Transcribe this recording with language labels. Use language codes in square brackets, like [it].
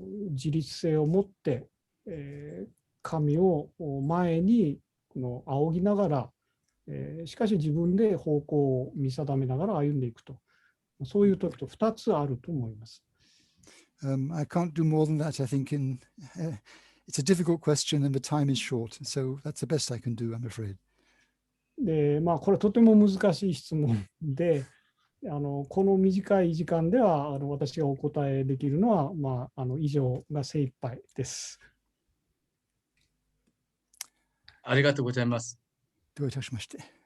[ja] 自立性を持って、神を前に仰ぎながら、しかし自分で方向を見定めながら歩んでいくと、そういう時と2つあると思います。 [en] I can't do more than that. I think it's a difficult question and the time is short, so that's the best I can do, I'm afraid. [ja] で、これとても難しい質問で、この短い時間では私がお答えできるのは、以上が精一杯です。ありがとうございます。どういたしまして。